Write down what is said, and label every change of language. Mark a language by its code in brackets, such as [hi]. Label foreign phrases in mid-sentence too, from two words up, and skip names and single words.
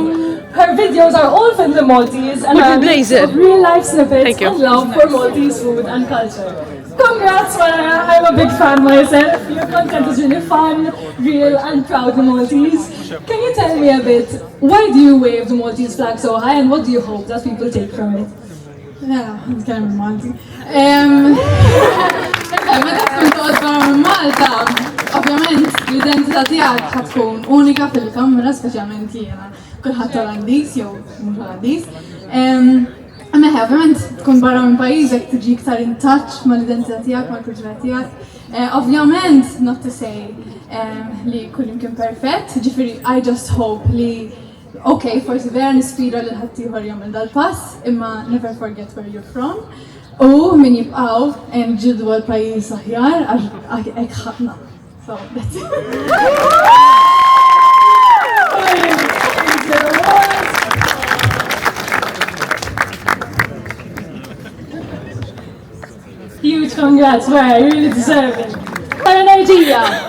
[en] Her videos are all filmed in Maltese and are mix of real-life snippets and love for Maltese food and culture. Congrats, Mariah! I'm a big fan myself. Your content is really fun, real and proudly Maltese. Can you tell me a bit, why do you wave the Maltese flag so high and what do you hope that people take from it? [mt] Nitkellem Malti. Meta tkun toqgħod barra minn Malta, ovvjament l-identità tiegħek ħad tkun unika fil-kamra, speċjalment jiena. Kulħadd Olandiż jew mhux Olandiż. Imma ovvjament tkun barra minn pajjiżek tiġi iktar [en] in touch [mt] mal-identità tiegħek, mal-kultura tiegħek. Ovvjament, [en] not to say [mt] li kull imkien perfett, ġifieri [en] I just hope [mt] li okay, forsi vera nispira li ħaddieħor jagħmel dal-pass, imma [en] never forget where you're from. [mt] U min jibqgħu ġildu għall-pajjiż aħjar għax hekk ħadna. [en] So that's it. Huge congrats, Mariah, you really deserve it. Energia!